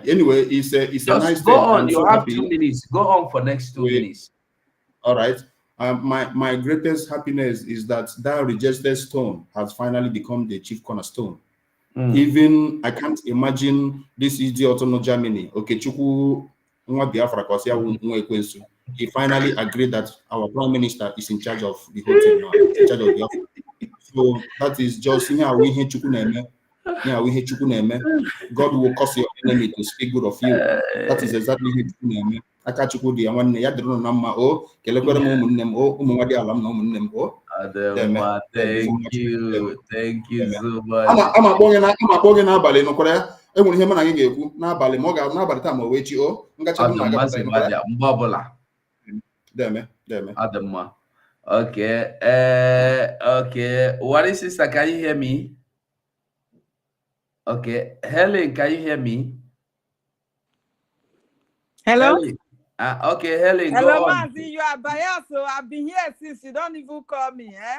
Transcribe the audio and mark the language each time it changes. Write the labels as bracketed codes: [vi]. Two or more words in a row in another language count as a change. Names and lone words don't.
[en] Anyway, it's a nice go on. I'm you so have happy. 2 minutes. Go on for next 2 minutes. All right. My greatest happiness is that rejected stone has finally become the chief cornerstone. Even I can't imagine this idiot in Germany. [ig] Okay, Chukwu nwa Biafra kwasi ya nwa ekwensu. [en] he finally agreed that our prime minister is in charge of the whole thing now, in charge of Biafra. So that is just God will cause your enemy to speak good of you. That is exactly it. [ig] Akachukwu di nwanne ya dịrị na mma o kelekwere m ụmụnne m o ụmụ nwa dị ala m na ụmụnne m o. [en] Thank you so much. [ig] Ama akpọ gị n'abalị nọkwara ya enwere ihe mụ na gị ga-ekwu n'abalị ma ọ ga n'abalị taa ma o wee chi o ngacha m na-agapụta nọkwara mgbe ọbụla. Deme. Adamma. [en] Okay. Okay. What is sister? Can you hear me? Okay. Helen, can you hear me? Hello? Helen. Okay, Helen, Hello, go on. Mazi, you are biased, so I've been here since you don't even call me, eh?